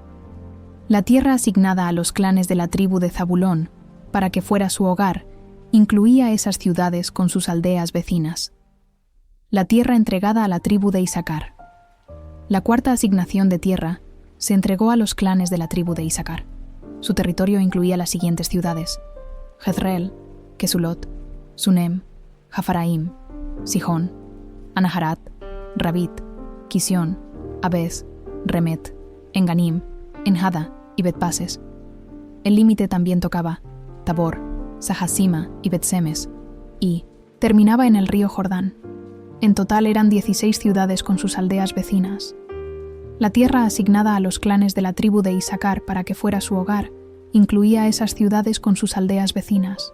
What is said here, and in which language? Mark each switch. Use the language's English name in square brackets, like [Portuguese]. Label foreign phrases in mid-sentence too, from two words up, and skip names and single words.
[Spanish] La tierra asignada a los clanes de la tribu de Zabulón para que fuera su hogar incluía esas ciudades con sus aldeas vecinas. La tierra entregada a la tribu de Isacar. La cuarta asignación de tierra se entregó a los clanes de la tribu de Isacar. Su territorio incluía las siguientes ciudades: Jezreel, Kesulot, Sunem, Jafaraim, Sijón, Anaharat, Rabit, Kisión, Abez, Remet, Enganim, Enhada y Bet-Pases. El límite también tocaba Tabor, Sahasima y Bet-Semes, y terminaba en el río Jordán. En total eran 16 ciudades con sus aldeas vecinas. La tierra asignada a los clanes de la tribu de Isacar para que fuera su hogar incluía esas ciudades con sus aldeas vecinas.